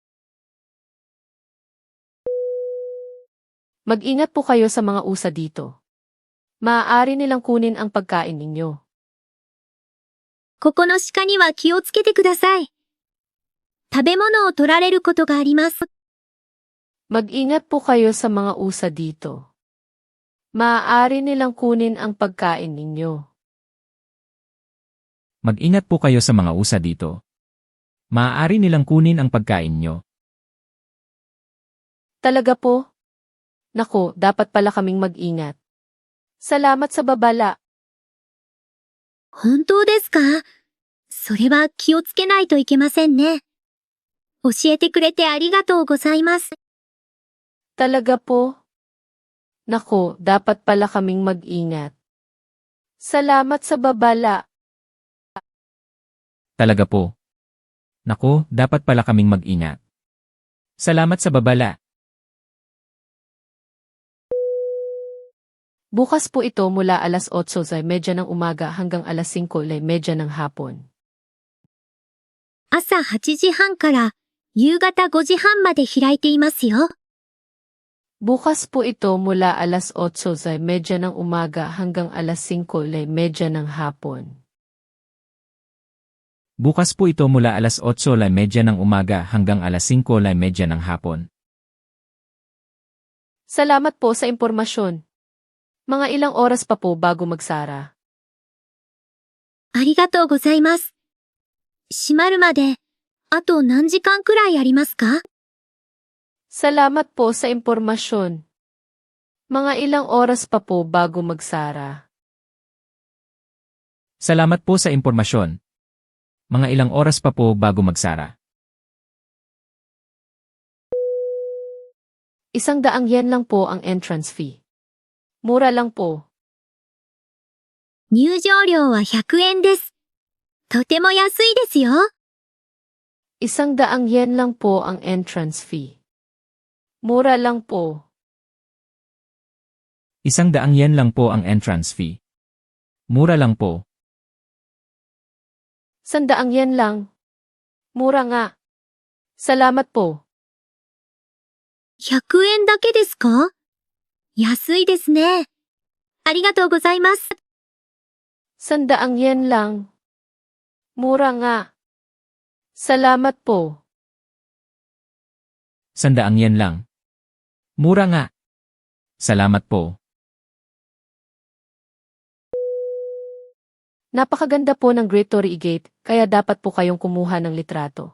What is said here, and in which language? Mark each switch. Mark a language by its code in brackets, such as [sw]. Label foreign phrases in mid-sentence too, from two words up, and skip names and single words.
[tl] Mag-ingat po kayo sa mga usa dito. Maaari nilang kunin ang pagkain ninyo. [ja] ここの鹿には気をつけてください。食べ物を取られることがあります。 [tl] Mag-ingat po kayo sa mga usa dito. Maaari nilang kunin ang pagkain ninyo. Mag-ingat po kayo sa mga usa dito. Maaari nilang kunin ang pagkain nyo. Talaga po? Nako, dapat pala kaming mag-ingat. Salamat sa babala. [ja] 本当ですか？それは気をつけないといけませんね。教えてくれてありがとうございます。 [tl] Talaga po? Nako, dapat pala kaming mag-ingat. Salamat sa babala. Talaga po. Naku, dapat pala kaming mag-ingat. Salamat sa babala. Bukas po ito mula alas 8:30 ng umaga hanggang alas 5:30 ng hapon. [ja] 朝8時半から夕方5時半まで開いていますよ。 [tl] Bukas po ito mula alas 8:30 ng umaga hanggang alas 5:30 ng hapon. Bukas po ito mula alas 8:30 ng umaga hanggang alas 5:30 ng hapon. Salamat po sa impormasyon. Mga ilang oras pa po bago magsara. [ja] ありがとうございます。閉まるまで、あと何時間くらいありますか？ [tl] Salamat po sa impormasyon. Mga ilang oras pa po bago magsara. Salamat po sa impormasyon. Mga ilang oras pa po bago magsara. 100 yen lang po ang [en] entrance fee. [tl] Mura lang po. [ja] 入場料は100円です。とても安いですよ。 [tl] 100 yen lang po ang [en] entrance fee. [tl] Mura lang po. 100 yen lang po ang [en] entrance fee. [tl] Mura lang po. 100 yen lang. Mura nga. Salamat po. [ja] 100 円だけですか？安いですね。ありがとうございます。 [tl] 100 yen lang. Mura nga. Salamat po. 100 yen lang. Mura nga. Salamat po. Napakaganda po ng Great Torii Gate, kaya dapat po kayong kumuha ng litrato.